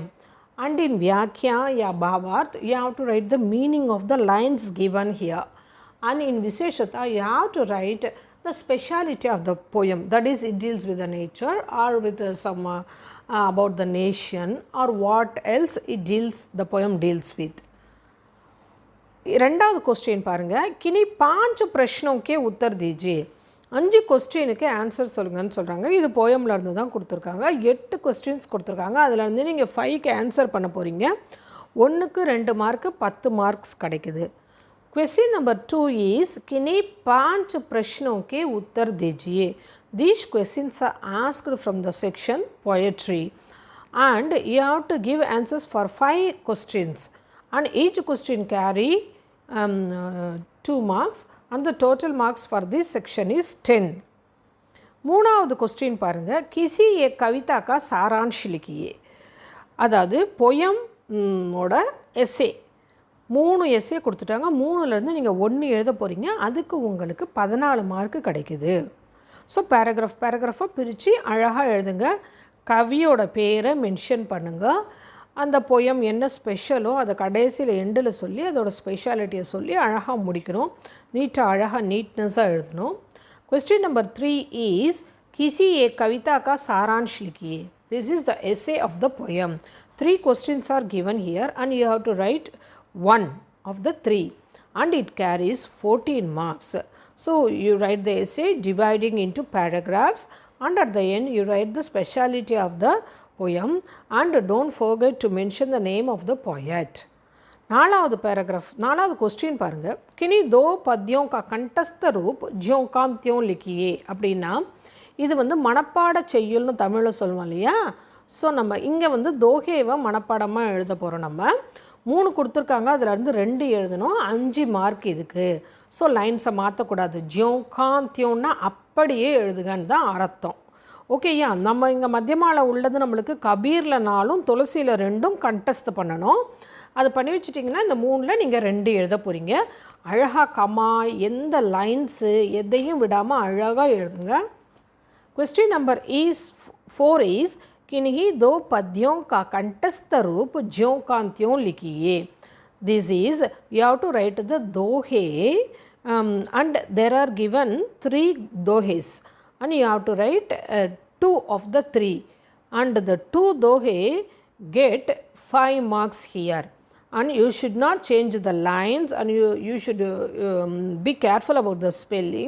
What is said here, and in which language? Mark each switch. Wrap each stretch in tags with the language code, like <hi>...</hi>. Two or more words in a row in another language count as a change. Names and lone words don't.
<en>And in</en> <hi>व्याख्या या भावार्थ</hi> <en>you have to write the meaning of the lines given here. And in Visheshata you have to write the speciality of the poem, that is it deals with the nature or with some about the nation or what else it deals, the poem deals with.</en> <ta>ரெண்டாவது क्वेश्चन பாருங்க.</ta> <hi>किन्हीं 5 प्रश्नों के उत्तर दीजिए.</hi> <ta>5 क्वेश्चनக்கு ஆன்சர் சொல்லுங்கன்னு சொல்றாங்க. இது போயம்ல இருந்து தான் கொடுத்திருக்காங்க. 8 क्वेश्चंस கொடுத்திருக்காங்க. அதுல இருந்து நீங்க 5க்கு ஆன்சர் பண்ண போறீங்க. 1க்கு 2 மார்க், 10 மார்க்ஸ் கிடைக்குது.</ta> <en>question number</en> <hi>2 is किन्हीं 5 प्रश्नों के उत्तर दीजिए.</hi> <en>These questions are asked from the section poetry and you have to give answers for 5 questions and each question carry 2 marks and the total marks for this section is 10.</en> <ta>மூணாவது क्वेश्चन பாருங்க.</ta> <hi>किसी एक कविता का सारांश लिखिए.</hi> <ta>அதாவது पोयम ஓட எஸ்ஸே 3 எஸ்ஸே கொடுத்துட்டாங்க. 3லேருந்து நீங்கள் 1 எழுத போகிறீங்க. அதுக்கு உங்களுக்கு 14 மார்க்கு கிடைக்குது. ஸோ பேராகிராஃபாக பிரித்து அழகாக எழுதுங்க. கவியோட பேரை மென்ஷன் பண்ணுங்கள். அந்த போயம் என்ன ஸ்பெஷலோ அதை கடைசியில் எண்டில் சொல்லி அதோட ஸ்பெஷாலிட்டியை சொல்லி அழகாக முடிக்கணும். அழகாக நீட்னஸாக எழுதணும்.</ta> <en>question number</en> <hi>3 இஸ் किसी एक कविता का सारांश लिखिए.</hi> <en>this is the essay of the poem. 3 questions are given here and you have to write one of the 3 and it carries 14 marks. So you write the essay dividing into paragraphs and at the end you write the speciality of the poem and don't forget to mention the name of the poet.</en> <ta>நாலாவது பேராகிராஃப், நாலாவது கொஸ்டின் பாருங்கள்.</ta> <hi>किन्हीं दो पद्यों का कंठस्थ रूप ज्यों का त्यों लिखिए</hi> <ta>அப்படின்னா, இது வந்து மனப்பாட செய்யுள்னு தமிழில் சொல்லுவோம் இல்லையா. ஸோ நம்ம இங்கே வந்து தோஹேவை மனப்பாடமாக எழுத போகிறோம். நம்ம 3 கொடுத்துருக்காங்க, அதில் இருந்து 2 எழுதணும், 5 மார்க் இதுக்கு. ஸோ லைன்ஸை மாற்றக்கூடாது.</ta> <hi>ज्यों का त्यों</hi> <ta>அப்படியே எழுதுகன்னு தான் அர்த்தம். ஓகேயா. நம்ம இங்கே மத்தியமாவில் உள்ளது நம்மளுக்கு கபீரில் 4ம் துளசியில் 2ம் கண்டஸ்ட் பண்ணணும். அது பண்ணி வச்சுட்டிங்கன்னா இந்த 3ல் நீங்கள் 2 எழுத போகிறீங்க. அழகாக கமா எந்த லைன்ஸு எதையும் விடாமல் அழகாக எழுதுங்க.</ta> <en>question number</en> <hi>4 इज किन्हीं दो पद्यों का कंठस्थ रूप ज्यों का त्यों लिखिए.</hi> <en>This is you have to write the dohe and there are given 3 dohes and you have to write 2 of the 3 and the 2 dohe get 5 marks here. And you should not change the lines and you should be careful about the spelling.</en>